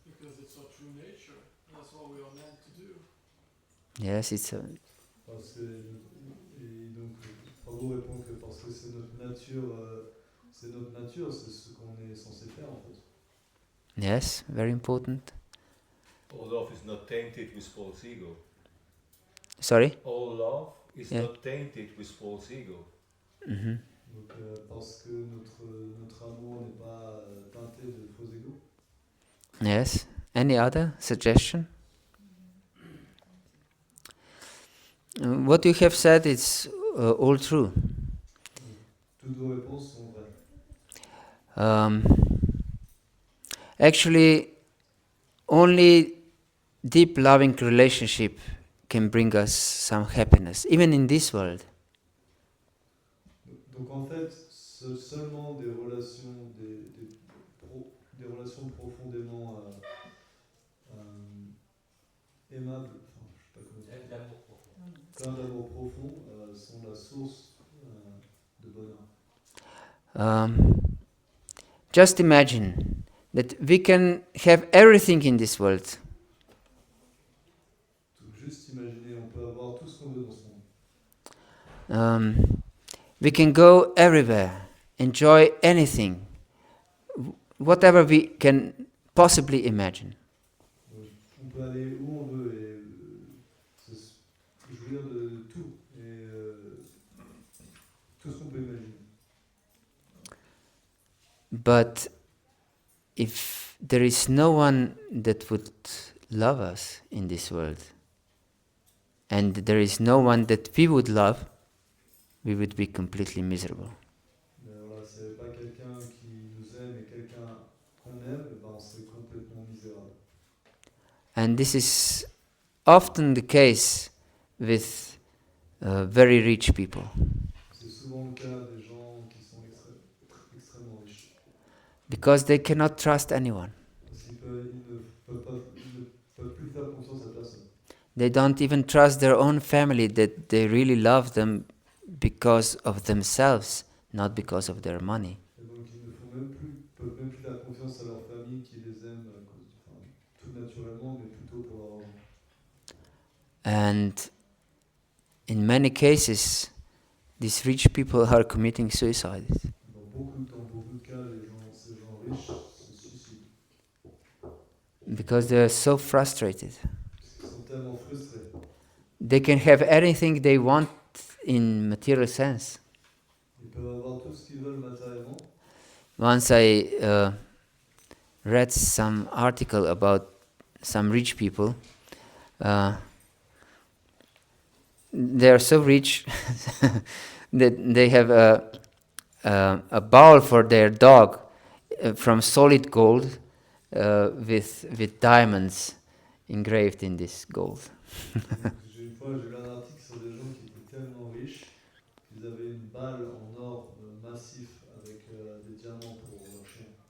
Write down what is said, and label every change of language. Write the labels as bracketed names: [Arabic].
[English] Because it's our true nature. That's what we are meant to do. Yes, it's a, [French] Parce que, et donc, Prabhu répond que parce que c'est notre nature, c'est ce qu'on est censé faire en fait. [English] yes, very important. All love is not tainted with false ego. Sorry? All love is Yeah. not tainted with false ego. Mm-hmm. [French] Donc, parce que notre amour n'est pas teinté de faux égos. [English] Yes. Any other suggestion? What you have said is all true. [French] Toutes vos réponses sont vraies. [English] Actually, only deep loving relationship can bring us some happiness, even in this world. [French] Donc en fait, seulement des relations, des relations profondément aimables, enfin, je sais pas comment dire, L'amour profond. plein d'amour profond sont la source de bonheur. [English] Just imagine that we can have everything in this world, [French] Donc juste imaginer, on peut avoir tout ce qu'on veut dans ce monde. [English] we can go everywhere, enjoy anything, whatever we can possibly imagine. [French] Donc, on peut aller où on veut et jouir de tout et tout ce qu'on peut imaginer. [English] But if there is no one that would love us in this world, and there is no one that we would love, we would be completely miserable. [French] Mais voilà, s'il n'y avait pas quelqu'un qui nous aime et quelqu'un qu'on aime, eh ben on serait complètement misérable. [English] And this is often the case with very rich people, [French] C'est souvent le cas des gens qui sont extrêmement riches. [English] because they cannot trust anyone. [French] Parce qu'ils ne peuvent plus faire confiance à personne. [English] They don't even trust their own family that they really love them because of themselves, not because of their money. [French] Et donc ils ne peuvent même plus faire confiance à leur famille qui les aime tout naturellement, mais plutôt pour leur argent. [English] And in many cases, these rich people are committing suicide [French] Dans beaucoup de cas, ces gens riches se suicident. [English] because they are so frustrated. [French] Parce qu'ils sont tellement frustrés. [English] They can have anything they want in material sense. [French] Ils peuvent avoir tout ce qu'ils veulent matériellement. [English] Once I read some article about some rich people. They are so rich that they have a bowl for their dog from solid gold with diamonds engraved in this gold. [French] Une fois, j'ai lu un article sur des gens qui étaient tellement riches qu'ils avaient une balle en or massif avec des diamants pour leur chien.